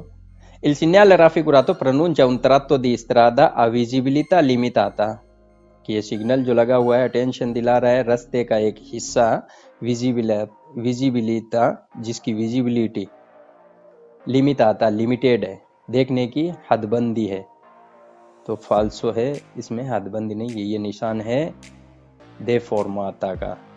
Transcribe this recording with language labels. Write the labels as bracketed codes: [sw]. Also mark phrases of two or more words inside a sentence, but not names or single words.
[it] Il segnale raffigurato pronuncia un tratto di strada a visibilità limitata, [hi] कि ये सिग्नल जो लगा हुआ है अटेंशन दिला रहा है रास्ते का एक हिस्सा, विजिबिलिटा, जिसकी विजिबिलिटी लिमिटाता, लिमिटेड है, देखने की हदबंदी है। तो फाल्सो है, इसमें हदबंदी नहीं है, ये निशान है deformata का।